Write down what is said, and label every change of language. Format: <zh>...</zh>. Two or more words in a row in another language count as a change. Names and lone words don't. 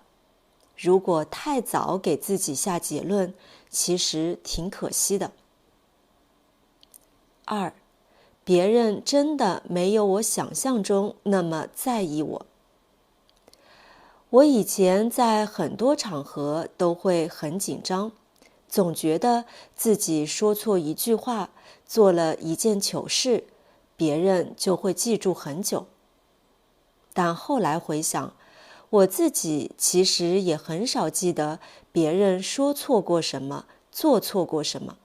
<zh>如果太早給自己下結論，其實挺可惜的。2，別人真的沒有我想象中那麼在意我。我以前在很多場合都會很緊張，總覺得自己說錯一句話，做了一件糗事，別人就會記住很久。但後來回想，我自己其實也很少記得別人說錯過什麼，做錯過什麼。</zh>